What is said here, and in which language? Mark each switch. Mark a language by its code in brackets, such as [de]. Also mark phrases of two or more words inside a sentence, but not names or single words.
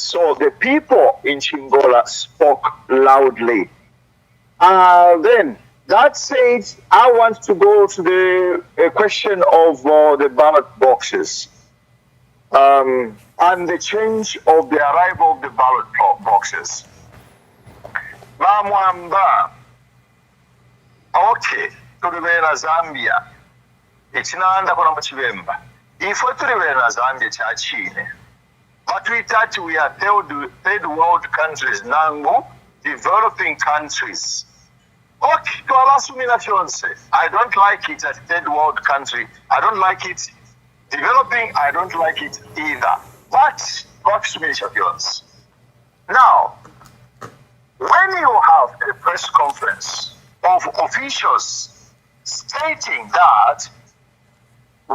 [en] So the people in Chingola spoke loudly. Then that said, I want to go to the question of the ballot boxes and the change of the arrival of the ballot boxes. [bem] Vamwamba, okay, tulibera Zambia, echinanda kuna mchibemba. Ifo tulibera Zambia chachine. [en] But we thought we are third world countries, nangu, developing countries. Okay, I don't like it as third world country. I don't like it developing. I don't like it either. But now, when you have a press conference of officials stating that we